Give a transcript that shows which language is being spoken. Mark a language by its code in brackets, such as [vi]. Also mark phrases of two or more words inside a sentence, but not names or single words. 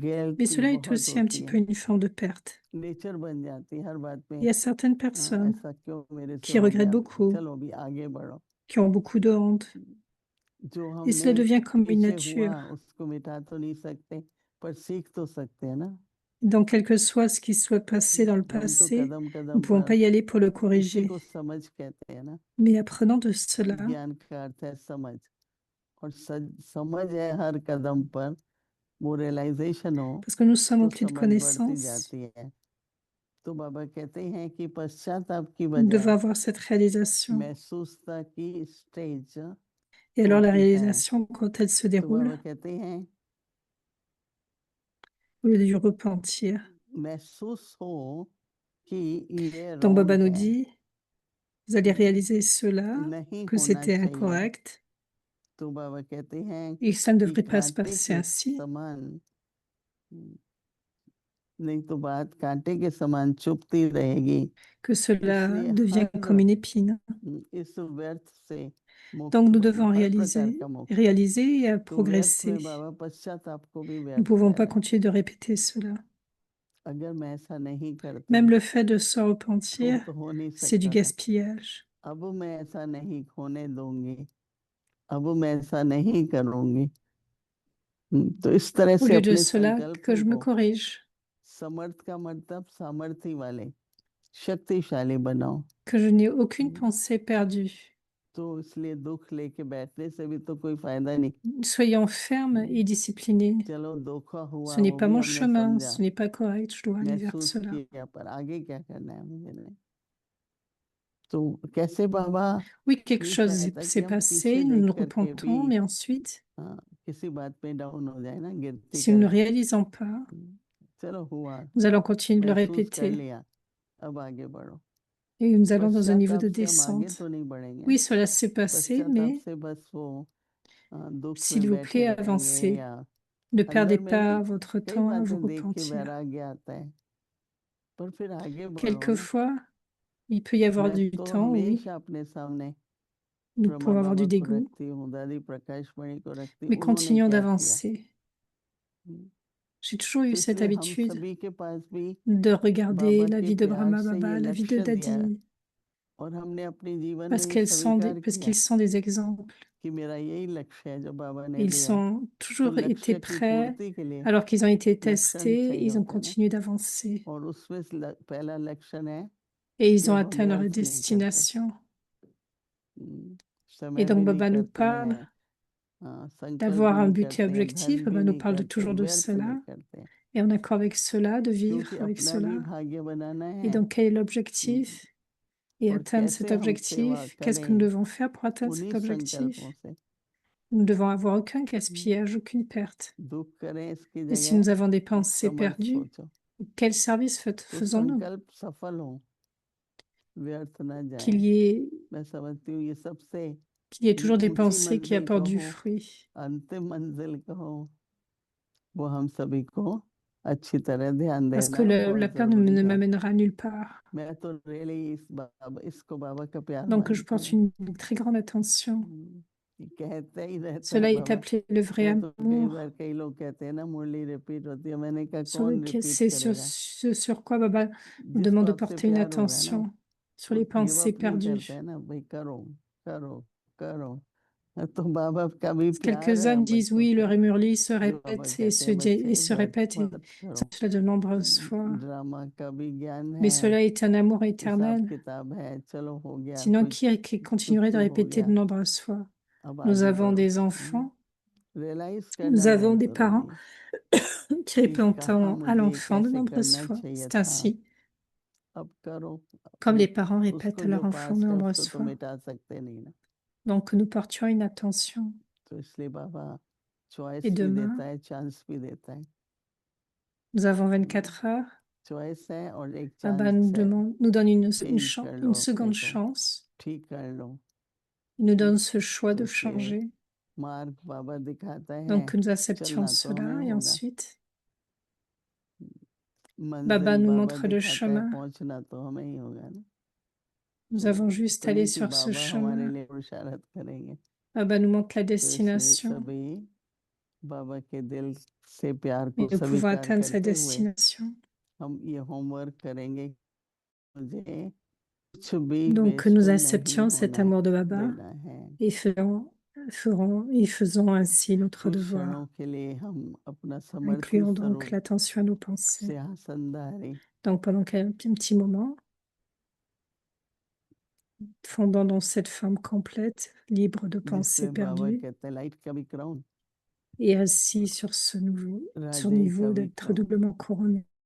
[hi] गिल्ट [fr] cela est [hi] बहुत [fr] aussi un [hi] होती [fr] petit [hi] है, [fr] peu une forme de perte. [hi] नेचर बन जाती है हर बात [fr] Il [hi] में। [fr] y a certaines [hi] हाँ, [fr] personnes [hi] ऐसा क्यों मेरे से [fr] qui [hi] हो [fr] regrettent [hi] गया, [fr] beaucoup, [hi] चलो अभी आगे बढ़ो। [fr] qui ont beaucoup de honte. [hi] जो [fr] Et cela [hi] हमने [fr] devient comme une [hi] पीछे [fr] nature. [hi] हुआ उसको मिटा तो नहीं सकते, पर सीख तो सकते हैं ना। [fr] Donc, quel que soit ce qui soit passé dans le [hi] हम तो [fr] passé, [hi] कदम [fr] nous ne [hi] कदम [fr] pouvons [hi] पर [fr] pas y aller pour le [hi] इसी [fr] corriger. [hi] को समझ कहते हैं ना। [fr] Mais apprenant de cela, [hi] ज्ञान का अर्थ है समझ, और समझ है हर कदम पर वो रियलाइजेशन हो [fr] parce que nous sommes [hi] तो [fr] emplis de [hi] समझ बढ़ती [fr] connaissances, [hi] जाती है। तो बाबा कहते हैं कि पश्चाताप की [fr] nous devons [hi] बजाय [fr] avoir cette réalisation. [hi] महसूसता की स्टेज [fr] Et alors, la [hi] होती है। [fr] réalisation, quand elle se [hi] तो [fr] déroule, [hi] बाबा कहते हैं [fr] au lieu du repentir. [hi] महसूस हो कि ये [fr] Donc, Baba [hi] रॉन्ग [fr] nous [hi] है, [fr] dit, vous allez réaliser cela, [hi] नहीं [fr] que [hi] होना [fr] c'était [hi] चाहिए। [fr] incorrect, [hi] तो बाबा कहते हैं [fr] et ça ne [hi] कि [fr] devrait pas se [hi] कांटे [fr] passer [hi] के [fr] ainsi, [hi] समान, नहीं तो बात कांटे के समान चुभती रहेगी, [fr] que cela [hi] इसलिए [fr] devient [hi] हर [fr] comme une épine. [hi] इस व्यर्थ से मुक्त [fr] Donc, nous [hi] बनो, [fr] devons [hi] हर प्रकार का मुक्त। [fr] réaliser et [hi] तो व्यर्थ में [fr] progresser. [hi] बाबा पश्चाताप को भी [fr] Nous ne [hi] व्यर्थ [fr] pouvons [hi] कह [fr] pas [hi] रहे हैं। [fr] continuer de répéter cela. [hi] अगर मैं ऐसा नहीं करती [fr] Même le fait de se [hi] तो [fr] repentir, [hi] हो नहीं [fr] c'est du [hi] सकता था। [fr] gaspillage. [hi] अब मैं ऐसा नहीं होने दूंगी, अब मैं ऐसा नहीं करूंगी। तो इस तरह [fr] Au [hi] से [fr] lieu de [hi] अपने [fr] cela, que je me [hi] संकल्पों को [fr] corrige, [hi] समर्थ का मतलब सामर्थ्य वाले, शक्तिशाली बनाओ। [fr] que je n'ai aucune pensée perdue. [hi] तो इसलिए दुख लेके बैठने से भी तो कोई फायदा नहीं। [fr] Soyons fermes et disciplinés. [hi] चलो धोखा हुआ [fr] Ce n'est [hi] वो [fr] pas [hi] भी [fr] mon [hi] हमने [fr] chemin, [hi] समझा, [fr] ce n'est pas correct, je dois aller vers [hi] महसूस [fr] cela. [hi] किया, पर आगे क्या करना है मुझे नहीं। तो कैसे बाबा [fr] Oui, quelque [hi] नहीं [fr] chose [hi] चाहता कि [fr] s'est [hi] हम [fr] passé, [hi] पीछे [fr] nous [hi] देख [fr] nous [hi] करके भी [fr] repentons, mais ensuite, [hi] किसी बात पे डाउन हो जाए ना, गिरती [fr] si nous ne [hi] करें। [fr] réalisons pas, [hi] चलो हुआ, [fr] nous allons continuer de le [hi] महसूस कर [fr] répéter [hi] लिया, अब आगे बढ़ो। [fr] et nous allons dans un niveau [hi] पश्चाताप [fr] de [hi] से हम आगे [fr] descente. [hi] तो नहीं बढ़ेंगे, [fr] Oui, cela s'est passé, [hi] पश्चाताप [fr] mais [hi] से बस वो दुख [fr] s'il [hi] में [fr] vous [hi] बैठे [fr] plaît, [hi] रहेंगे, [fr] avancez. [hi] या [fr] Ne [hi] अंदर [fr] perdez [hi] में नहीं। [fr] pas votre [hi] कई [fr] temps à vous [hi] बातें देख के [fr] repentir. [hi] वैराग्य आता है, पर फिर आगे बढ़ो ना। [fr] Quelquefois, il peut y avoir [hi] मैं [fr] du [hi] तो [fr] temps, oui, [hi] हमेशा अपने सामने [fr] nous [hi] ब्रह्मा [fr] pouvons avoir [hi] बाबा [fr] du [hi] को [fr] dégoût, [hi] रखती हूँ, दादी प्रकाश मणि को रखती हूँ, [fr] mais [hi] उन्होंने [fr] continuons [hi] क्या किया। [fr] d'avancer. J'ai toujours [hi] तो [fr] eu cette [hi] इसलिए हम [fr] habitude [hi] सभी के पास भी [fr] de regarder [hi] बाबा [fr] la [hi] के [fr] vie de [hi] प्यार [fr] Brahma [hi] से ये [fr] Baba, la vie de [hi] लक्ष्य दिया है, [fr] Dadi, [hi] और हमने अपने जीवन में [fr] parce [hi] ये [fr] qu'elles sont [hi] स्वीकार [fr] parce [hi] किया [fr] qu'ils sont des exemples. [hi] कि मेरा यही लक्ष्य है जो बाबा [fr] Et [hi] ने [fr] ils [hi] दिया है। [fr] sont [hi] तो [fr] toujours été [hi] लक्ष्य की [fr] prêts, [hi] पूर्ति के लिए [fr] alors qu'ils ont été [hi] लक्षण [fr] testés, [hi] चाहिए [fr] ils ont [hi] होते हैं ना, [fr] continué d'avancer. [hi] और उसमें से पहला लक्षण है [fr] Et [hi] कि [fr] ils ont [hi] अब हम [fr] atteint leur [hi] व्यर्थ नहीं करते। [fr] destination. Et [hi] समय [fr] donc [hi] भी नहीं [fr] Baba nous [hi] करते [fr] parle [hi] हैं, संकल्प [fr] d'avoir [hi] भी [fr] un [hi] नहीं [fr] but et [hi] करते हैं, [fr] objectif. [hi] धन [fr] Baba [hi] भी [fr] nous [hi] नहीं [fr] parle [hi] करते, [fr] toujours de [hi] व्यर्थ नहीं [fr] cela. [hi] करते, [fr] Et en accord avec cela, de [hi] क्योंकि [fr] vivre avec [hi] अपना भी [fr] cela. [hi] भाग्य बनाना [fr] Et [hi] है, [fr] donc quel est l'objectif? Et [hi] और [fr] atteindre cet [hi] कैसे हम सेवा [fr] objectif, qu'est-ce que nous [hi] करें [fr] devons faire pour atteindre [hi] उन्हीं [fr] cet objectif? [hi] संकल्पों से। [fr] Nous ne devons avoir aucun gaspillage, aucune perte. [hi] दुख करें इसकी [fr] Et si [hi] जगह [fr] nous avons des pensées [hi] समर्थ [fr] perdues, [hi] सोचो, [fr] quel service [hi] तो [fr] faisons-nous? [hi] संकल्प सफल हो, व्यर्थ न जाए। [fr] Qu'il y ait, [hi] मैं समझती हूँ ये सबसे [fr] qu'il y ait toujours des [hi] ऊंची [fr] pensées qui [hi] मंजिल [fr] apportent du [hi] कहो, [fr] fruit. [hi] अंतिम मंजिल कहो, वो हम सभी को अच्छी तरह ध्यान [fr] Parce que [hi] देना बहुत [fr] la peur [hi] जरूरी [fr] ne [hi] है। [fr] m'amènera nulle part. [hi] मैं तो रियली इसको बाबा का प्यार [fr] Donc je [hi] मानती [fr] porte [hi] हूँ। [fr] une très grande attention. [hi] कहते ही रहता है [fr] Cela est [hi] बाबा। [fr] appelé le vrai [hi] मैं तो कई [fr] amour, [hi] बार कई लोग कहते हैं ना मुरली रिपीट होती है, मैंने कहा [fr] sur [hi] कौन [fr] lequel [hi] रिपीट [fr] c'est [hi] करेगा, [fr] ce sur quoi Baba nous [hi] जिसको [fr] demande de [hi] आपसे [fr] porter une [hi] प्यार होगा ना, [fr] attention, sur [hi] वो [fr] les [hi] गिव [fr] pensées [hi] अप नहीं करते [fr] perdues. [hi] हैं ना, भाई करो करो करो। तो बाबा का भी प्यार है [fr] Quelques-uns [hi] हम [fr] disent [hi] बच्चों [fr] oui, [hi] से, [fr] le Rémurli se [hi] जो बाबा [fr] répète et [hi] कहते हैं बच्चे [fr] se [hi] व्यर्थ [fr] répète et [hi] मत करो, [fr] cela de nombreuses fois. [hi] ड्रामा का भी ज्ञान [fr] Mais [hi] है, [fr] cela est un amour [hi] हिसाब [fr] éternel. [hi] किताब है, चलो हो गया, [fr] Sinon, [hi] कुछ [fr] qui [hi] सुख [fr] continuerait de [hi] तो हो [fr] répéter de [hi] गया, [fr] nombreuses fois? [hi] अब [fr] Nous [hi] आगे [fr] avons [hi] बढ़ो। [fr] des enfants, [hi] रियलाइज [fr] nous [hi] करना [fr] avons [hi] बहुत [fr] des [hi] जरूरी [fr] parents [hi] है [fr] qui [hi] कि [fr] répondent [hi] कहाँ [fr] à [hi] मुझे [fr] l'enfant de [hi] कैसे [fr] nombreuses [hi] करना [fr] fois. [hi] चाहिए [fr] C'est [hi] था, [fr] ainsi, [hi] अब करो। [fr] comme [hi] वो [fr] les parents répètent [hi] उसको [fr] à [hi] जो [fr] leur enfant de [hi] पास्ट है उसको [fr] nombreuses [hi] तो [fr] fois. [hi] मिटा सकते नहीं ना, [fr] Donc, que nous portions une attention. [hi] तो इसलिए बाबा चॉइस [fr] Et [hi] भी [fr] demain, [hi] देता है, चांस भी देता है। [fr] nous avons 24 heures. [hi] चॉइस है और एक [fr] Baba [hi] चांस है, [fr] nous donne une [hi] चेंज कर लो [fr] une [hi] अपने [fr] seconde [hi] को, [fr] chance. [hi] ठीक कर लो। [fr] Il nous donne ce choix [hi] तो [fr] de [hi] इसलिए [fr] changer. [hi] मार्ग बाबा दिखाता है, [fr] Donc, que nous acceptions [hi] चलना तो [fr] cela. [hi] हमें [fr] Et [hi] होगा, [fr] ensuite, [hi] मंजिल [fr] Baba nous [hi] बाबा [fr] montre le [hi] दिखाता है, [fr] chemin. [hi] पहुंचना तो हमें ही होगा ना। [fr] Nous [hi] तो [fr] avons juste à aller [hi] इतनी कि [fr] sur ce [hi] बाबा हमारे [fr] chemin. [hi] लिए बुशारत करेंगे। [fr] Baba nous montre la [hi] तो इसलिए [fr] destination. [hi] सभी बाबा के दिल से प्यार को [fr] Et nous pouvons [hi] स्वीकार [fr] atteindre sa [hi] करते हुए [fr] destination. [hi] हम ये होमवर्क करेंगे, मुझे कुछ भी [fr] Donc, que nous [hi] बेसुर नहीं [fr] acceptions cet [hi] होना [fr] amour de Baba [hi] देना है। [fr] et faisons ainsi notre [hi] कुछ [fr] devoir. [hi] क्षणों के लिए हम अपना समर्पित [fr] Incluons donc [hi] स्वरूप [fr] l'attention à nos pensées. [hi] सिंहासनधारी [fr] Donc, pendant un petit moment, fondant dans cette forme complète, libre de pensées [hi] जिसमें बाबा [fr] perdues, [hi] कहते हैं लाइट का भी क्राउन, [fr] et assis sur ce [hi] राजाई का [fr] niveau [hi] भी [fr] d'être [hi] क्राउन, [fr] doublement couronné.